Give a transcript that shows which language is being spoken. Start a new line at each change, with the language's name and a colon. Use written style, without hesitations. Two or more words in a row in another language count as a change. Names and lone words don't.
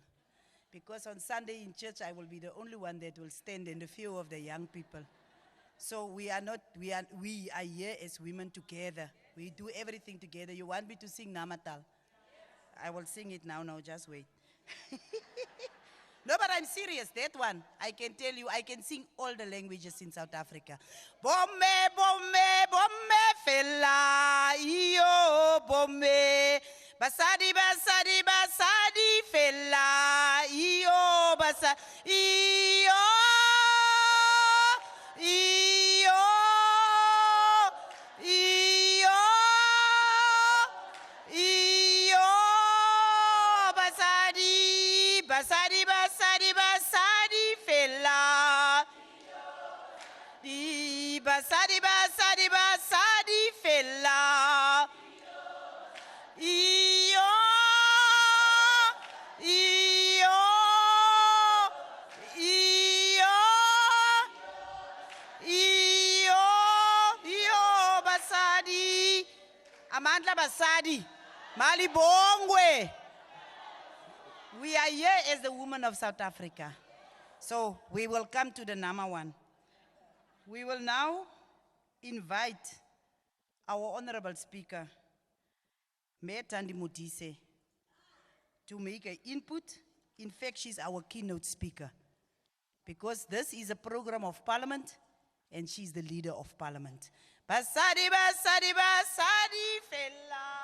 English: Because on Sunday in church, I will be the only one that will stand in the few of the young people. So we are not, we are here as women together. We do everything together. You want me to sing Namatal? I will sing it now, just wait. No, but I'm serious, that one. I can tell you, I can sing all the languages in South Africa.
Southern Sotho: Bomme, bomme, bomme, fella, iyo, bomme. Basadi, basadi, basadi, fella, iyo, basa, iyo, iyo, iyo, iyo, basadi, basadi, basadi, basadi, fella. Di basadi, basadi, basadi, fella. Iyo, iyo, iyo, iyo, iyo, basadi.
Zulu: Amandla basadi. Malibongwe.
English: We are here as the women of South Africa. So we will come to the number one. We will now invite our honorable speaker, Mayor Thandi Modise, to make an input. In fact, she's our keynote speaker, because this is a program of parliament and she's the leader of parliament.
Southern Sotho: Basadi, basadi, basadi, fella.